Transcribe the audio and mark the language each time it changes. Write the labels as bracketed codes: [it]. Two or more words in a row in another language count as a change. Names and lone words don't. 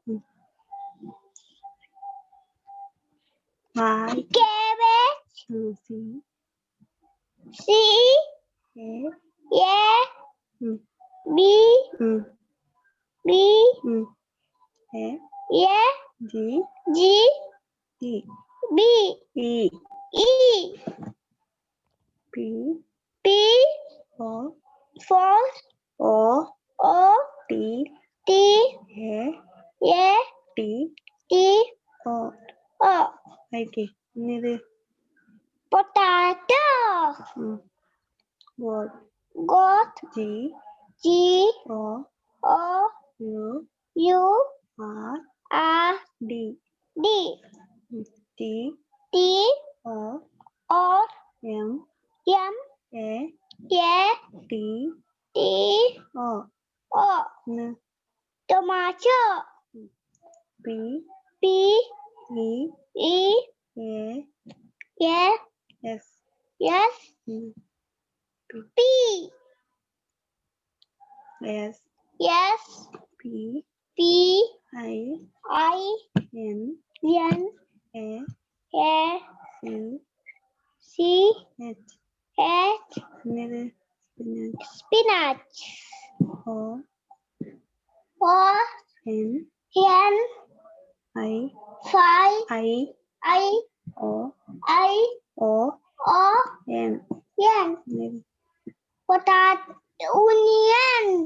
[en] I. Cabbage. C. C. A. A. Mm. B. Mm. B. Mm. A. A. G. G. E. B. E. E. P. P. O. For. O. O. T. T. A. A. T. T. O. O. Okay. [ml] ഇത് [en] Potato. Goat. Goat. G. G. O. O. U. U. R. R. D. D. T. T. O. O. M. M. A. A. T. T. O. O. N. Tomato. P. P. E. E. A. A. S. S. P. S. S. P. P. I. I. N. N. A. A. C. C. H. H. Spinach. Spinach. O. O. N. N. I. Five. I. I. O. I. O. O. N. N. Potato. Onion.